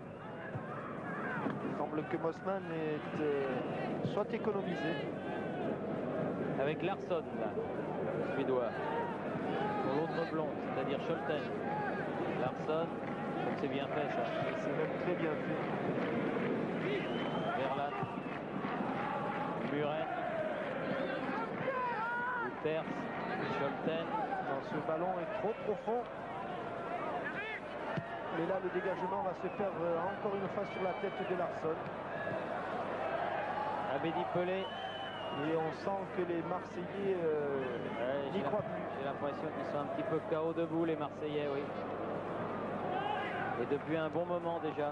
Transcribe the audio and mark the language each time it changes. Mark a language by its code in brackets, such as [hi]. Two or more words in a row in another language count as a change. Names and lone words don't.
[fr] Il semble que Bosman soit économisé. Avec Larsson, là, le Suédois. Pour l'autre blond, c'est-à-dire Scholten. Larsson, c'est bien fait ça. C'est même très bien fait. Verlat. Muren. Peters. Scholten. Non, ce ballon est trop profond. Mais là, le dégagement va se faire encore une fois sur la tête de Larsson. Abedi Pelé. Et on sent que les Marseillais n'y croient plus. J'ai l'impression qu'ils sont un petit peu KO debout, les Marseillais, oui. Et depuis un bon moment déjà.